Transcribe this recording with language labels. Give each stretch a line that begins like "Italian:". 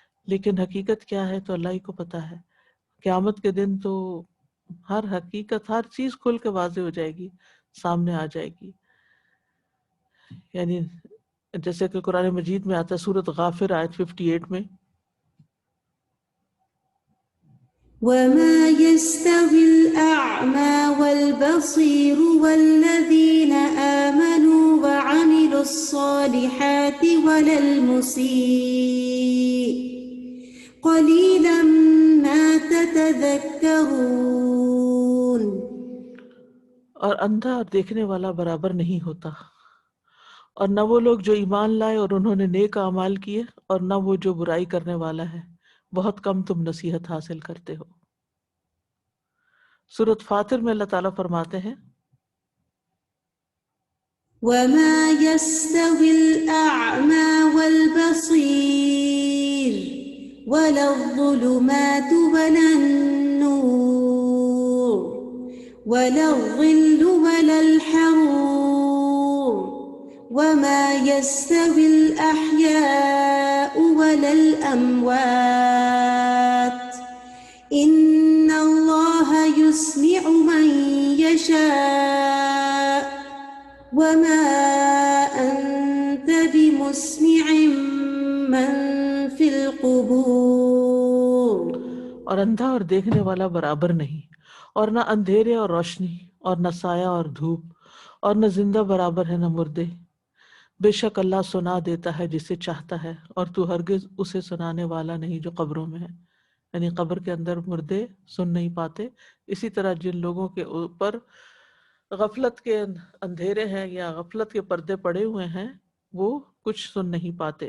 Urdu: لیکن حقیقت کیا ہے تو اللہ ہی کو پتا ہے. قیامت کے دن تو ہر حقیقت، ہر چیز کھل کے واضح ہو جائے گی، سامنے آ جائے گی. یعنی جیسے کہ قرآن مجید میں آتا ہے سورۃ غافر آیت 58 میں،
Arabic: وما يستوي الأعمى والبصير والذين آمنوا وعملوا الصالحات ولا المسيء قليلا ما تتذكرون.
Urdu: اور اندھا اور دیکھنے والا برابر نہیں ہوتا، اور نہ وہ لوگ جو ایمان لائے اور انہوں نے نیک اعمال کیے، اور نہ وہ جو برائی کرنے والا ہے، بہت کم تم نصیحت حاصل کرتے ہو. سورۃ فاطر میں اللہ تعالیٰ فرماتے ہیں
Arabic: وما يستوي الأعمى والبصير ولا الظلمات ولا النور ولا الظل ولا الحرور وما يستوي الأحياء ولا الأموات إن الله يسمع من يشاء وما أنت بمسمع من في القبور.
Urdu: اور اندھا اور دیکھنے والا برابر نہیں، اور نہ اندھیرے اور روشنی، اور نہ سایہ اور دھوپ، اور نہ زندہ برابر ہے نہ مردے. بے شک اللہ سنا دیتا ہے جسے چاہتا ہے، اور تو ہرگز اسے سنانے والا نہیں جو قبروں میں ہے. یعنی قبر کے اندر مردے سن نہیں پاتے. اسی طرح جن لوگوں کے اوپر غفلت کے اندھیرے ہیں یا غفلت کے پردے پڑے ہوئے ہیں، وہ کچھ سن نہیں پاتے.